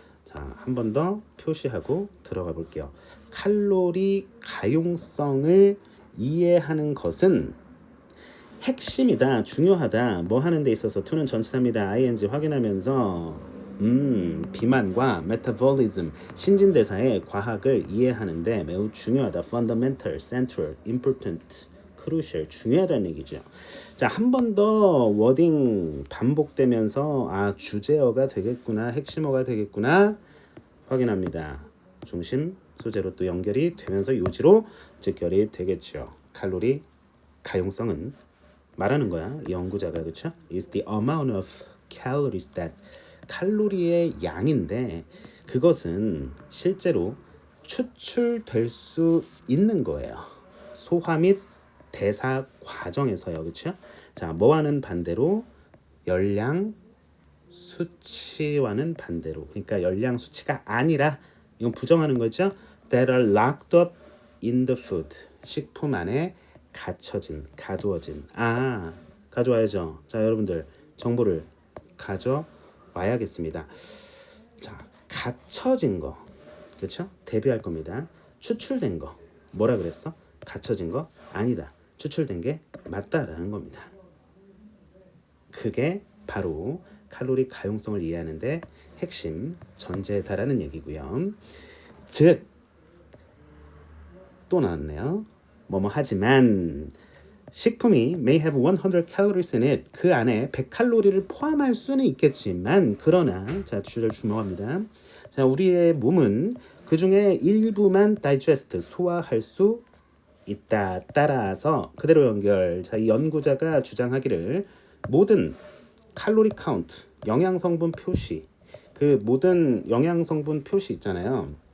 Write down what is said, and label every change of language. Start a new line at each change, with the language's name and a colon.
Korean: 자, 한 번 더 표시하고 들어가 볼게요. 칼로리 가용성을 이해하는 것은 핵심이다, 중요하다. 뭐 하는 데 있어서 to는 전치사입니다. ing 확인하면서 비만과 메타볼리즘 신진대사의 과학을 이해하는데 매우 중요하다.
English: fundamental, central, important, crucial
Korean: 중요하다는 얘기죠. 자, 한 번 더 워딩 반복되면서 주제어가 되겠구나, 핵심어가 되겠구나 확인합니다. 중심 소재로 또 연결이 되면서 요지로 직결이 되겠죠. 칼로리 가용성은 말하는 거야. 이 연구자가 그렇죠?
English: is the amount of calories that
Korean: 칼로리의 양인데 그것은 실제로 추출될 수 있는 거예요. 소화 및 대사 과정에서요. 그렇죠? 자, 뭐와는 반대로 열량 수치와는 반대로. 그러니까 열량 수치가 아니라 이건 부정하는 거죠.
English: That are locked up in the food.
Korean: 식품 안에 갇혀진, 가두어진. 아, 가져와야죠. 자, 여러분들 정보를 가져와야겠습니다. 자, 갇혀진 거. 그렇죠? 대비할 겁니다. 추출된 거. 뭐라 그랬어? 갇혀진 거? 아니다. 추출된 게 맞다라는 겁니다. 그게 바로 칼로리 가용성을 이해하는데 핵심 전제다라는 얘기고요. 즉, 또 나왔네요. 뭐뭐 하지만 식품이
English: may have 100 calories in it.
Korean: 그 안에 100칼로리를 포함할 수는 있겠지만 그러나 자, 주제를 주목합니다. 자, 우리의 몸은 그 중에 일부만 digest 소화할 수 있다. 따라서 그대로 연결. 자, 이 연구자가 주장하기를 모든 칼로리 카운트, 영양 성분 표시, 그 모든 영양 성분 표시 있잖아요.